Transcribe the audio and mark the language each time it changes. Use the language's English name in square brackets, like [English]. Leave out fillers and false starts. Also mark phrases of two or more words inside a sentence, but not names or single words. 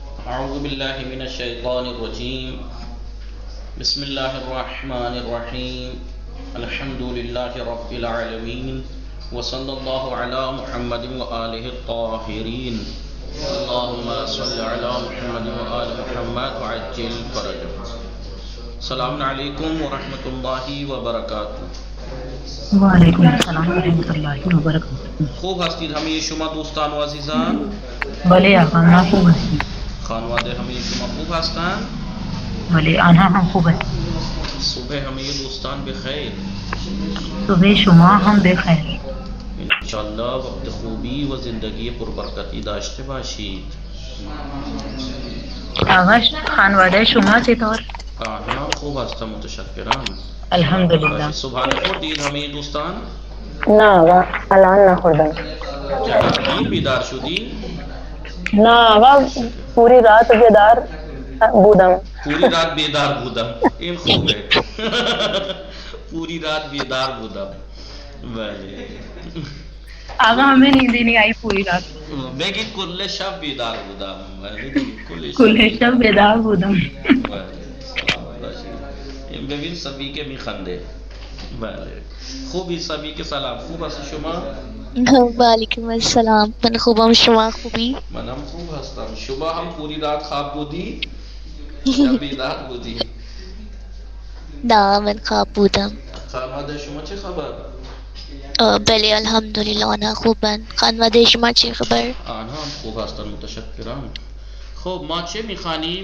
[Arabic] اعوذ باللہ من الشیطان الرجیم بسم اللہ الرحمن الرحیم الحمد للہ رب العالمین وصلی اللہ علی محمد وآلہ الطاہرین اللہم صل علی محمد وآل محمد وعجل فرجہ. السلام علیکم ورحمۃ اللہ وبرکاتہ. وعلیکم السلام ورحمۃ اللہ وبرکاتہ. [Persian] خوب هستید همه شما دوستان و عزیزان؟ بله آقا ما خوب هستیم. خانواده همه شما خوب هستند؟ بله آنها هم خوب هستیم. صبح همه دوستان بخیر. صبح شما هم بخیر. انشاءاللہ وقت خوبی و زندگی پربرکتی داشته باشید. آقا خانواده شما چطور؟ آنها خوب هستم متشکرم. الحمدلله. صبحانه خوردید همه دوستان؟ نه آقا الان نخوردم. دیر بیدار شدی؟ نه آقا [Urdu] پوری رات [Persian] بیدار بودم. [Urdu] پوری رات [Persian] بیدار بودم. این خوبه. [Urdu] پوری رات [Persian] بیدار بودم. بله. آقا [Urdu] ہمیں نیند نہیں آئی پوری رات. [Persian] بگید کل شب بیدار بودم. کل شب بیدار بودم. ببین سبی که میخنده. بله خوبی سبی که سلام. خوب هست شما؟ وعلیکم السلام. من خوبم، شما خوبی؟ منم خوب هستم. شما هم [Urdu] پوری رات [Persian] خواب بودی یا بیدار بودی؟ نه من خواب بودم. خانواده شما چه خبر؟ بله الحمدلله آنها خوبن. خانواده شما چه خبر؟ آنها هم خوب هستن متشکرم. خب ما چه میخوانیم؟